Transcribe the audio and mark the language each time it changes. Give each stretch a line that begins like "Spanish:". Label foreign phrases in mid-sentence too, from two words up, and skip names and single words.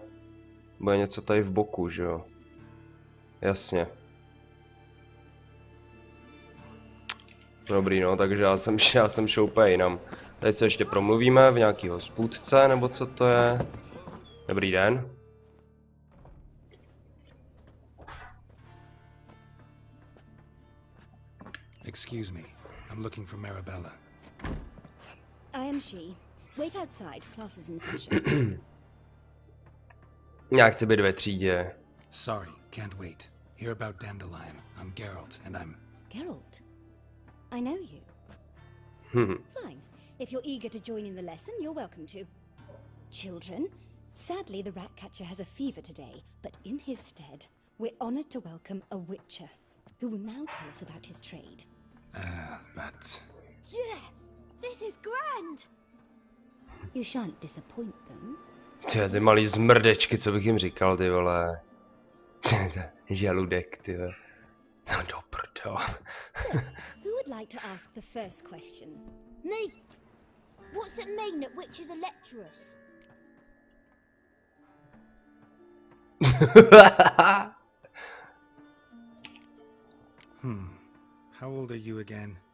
Czech: Bude něco tady v boku, že jo? Jasně. Dobrý, no, takže já jsem šel úplně jinam. Tady se ještě promluvíme v nějaký hospůdce, nebo co to je? Dobrý den.
English: Excuse me, I'm looking for Marabella. I am she. Wait outside, class is in session.
Czech: Já chci být ve třídě.
English: Sorry, can't wait. Hear about Dandelion. I'm Geralt, and I'm... Geralt? I know you. Fine. If you're eager to join in the lesson, you're welcome to. Children, sadly the Ratcatcher has a fever today, but in his stead, we're honored to welcome a Witcher, who will now tell us about his trade. But... Yeah! This is grand! You shan't disappoint them.
Czech: Ty malý zmrdečky, co bych jim říkal, ty vole. Žaludek, ty vole. No do prdele.
English: So, who would like to ask the first question? Me! What's it mean that witches are lecturers? How old are you again?